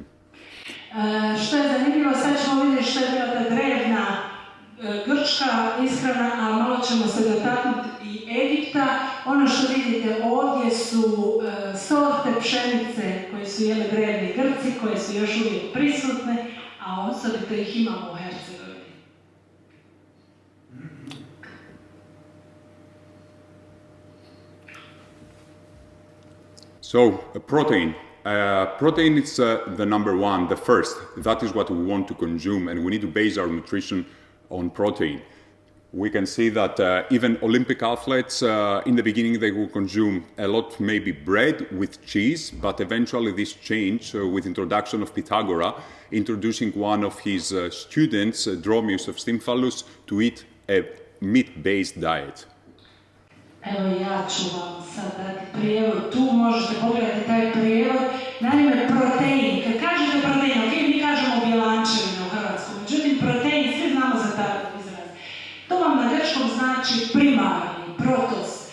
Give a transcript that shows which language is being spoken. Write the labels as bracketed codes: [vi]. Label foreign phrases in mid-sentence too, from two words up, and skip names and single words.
[hr] Što je zanimljivo, sad ćemo vidjeti što je bila ta drevna grčka ishrana, a malo ćemo se dotaknuti i Egipta. Ono što vidite ovdje su sorte pšenice koje su jeli drevni Grci, koje su još uvijek prisutne, a osobito ih imamo u Hercegovini. [en] So, protein. Protein is the number one, the first. That is what we want to consume, and we need to base our nutrition on protein. We can see that even Olympic athletes, in the beginning they will consume a lot maybe bread with cheese, but eventually this changed with introduction of Pythagora, introducing one of his students, Dromius of Stymphalus, to eat a meat-based diet. [hr] Evo ja ću vam sad dati prijevod, tu možete pogledati taj prijevod. Naime, protein, kad kažete protein, ok, mi kažemo bjelančevina u Hrvatskom, međutim protein, svi znamo za taj izraz. To vam na grčkom znači primarni, protos.